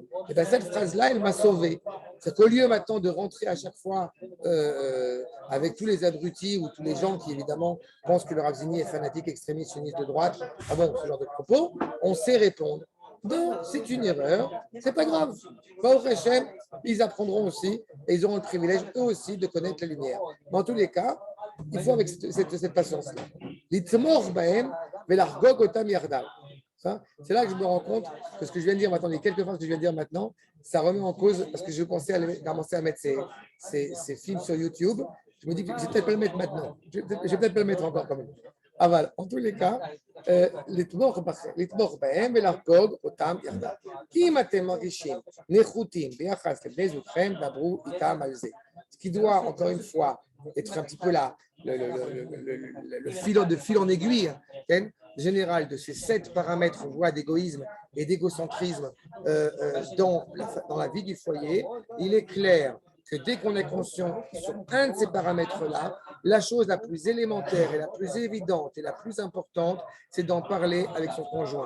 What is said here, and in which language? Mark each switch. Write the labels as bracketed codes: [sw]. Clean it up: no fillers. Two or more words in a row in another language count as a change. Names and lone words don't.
[fr] Et bien cette phrase-là, elle m'a sauvé. C'est qu'au lieu maintenant de rentrer à chaque fois avec tous les abrutis ou tous les gens qui évidemment pensent que le Rav Zini est fanatique, extrémiste, sioniste de droite, ah bon, ce genre de propos, on sait répondre. Donc, c'est une erreur, c'est pas grave. [he] ברוך השם, [fr] ils apprendront aussi et ils auront le privilège eux aussi de connaître la lumière. Mais en tous les cas, il faut avec cette patience-là. [he] לתמוך בהם ולחגוג אותם יחדיו. [fr] C'est là que je me rends compte que ce que je viens de dire maintenant, les quelques phrases que je viens de dire maintenant, ça remet en cause parce que je pensais commencer à mettre ces films sur YouTube. Je me dis que je vais peut-être pas le mettre maintenant. Je vais peut-être pas le mettre encore quand même. Ah voilà, en tous les cas, [he] לתמוך בהם ולחגוג אותם יחדיו. אם אתם מרגישים נחותים ביחס לבני זוגכם, דברו איתם על זה. [fr] Ce qui doit, encore une fois, être un petit peu le fil en aiguille général de ces 7 paramètres, on voit, d'égoïsme et d'égocentrisme dans la vie du foyer, il est clair que dès qu'on est conscient sur un de ces paramètres-là, la chose la plus élémentaire et la plus évidente et la plus importante, c'est d'en parler avec son conjoint.